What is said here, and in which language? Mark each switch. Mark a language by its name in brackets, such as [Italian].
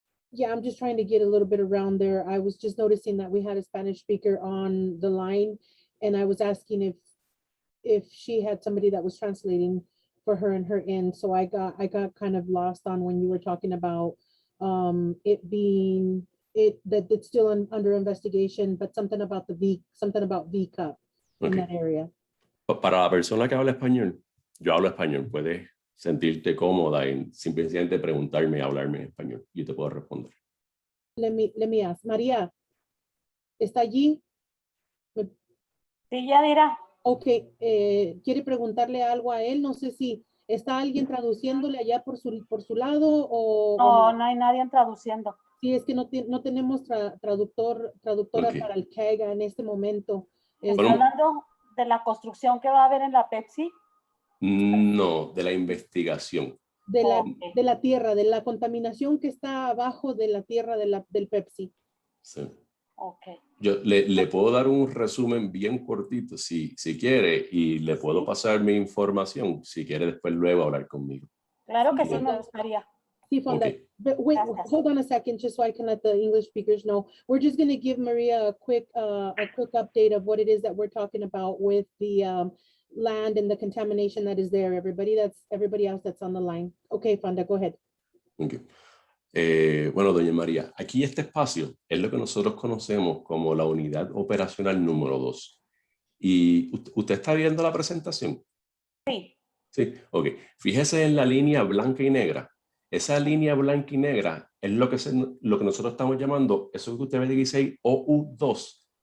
[English] Yeah, I'm just trying to get a little bit around there. I was just noticing that we had a Spanish speaker on the line, and I was asking if she had somebody that was translating for her and her end. So I got kind of lost on when you were talking about it being that it's still under investigation, but something about V cup in Ok. that area. [Spanish] Para la persona que habla español, yo hablo español, puedes sentirte cómoda en simplemente preguntarme y hablarme en español. Yo te puedo responder. [English] Let me ask. María, [Spanish] ¿está allí? Sí, ya dirá. Ok, ¿quiere preguntarle algo a él? No sé si está alguien traduciéndole allá por su lado o No, no hay nadie traduciendo. Sí, es que no tenemos traductora [English] Ok. [Spanish] para el CAGA en este momento. ¿Está Bueno, hablando de la construcción que va a haber en la Pepsi? no, de la investigación. De la tierra, de la contaminación que está abajo de la tierra del Pepsi. Sí. [English] Ok. [Spanish] Yo le puedo dar un resumen bien cortito si quiere y le puedo pasar mi información si quiere después luego hablar conmigo. Claro que sí, Bien. me gustaría. Sí, Fonda. [English] Ok. But wait, [Spanish] Gracias. [English] hold on a second, just so I can let the English speakers know. We're just going to give Maria a quick update of what it is that we're talking about with the land and the contamination that is there. Everybody else that's on the line. Okay, Fonda, go ahead. Ok. [Spanish] Bueno, doña María, aquí este espacio es lo que nosotros conocemos como la unidad operacional número 2. ¿Y usted está viendo la presentación? Sí. Sí, ok. Fíjese en la línea blanca y negra. Esa línea blanca y negra es lo que nosotros estamos llamando, eso que usted ve de 16 OU2.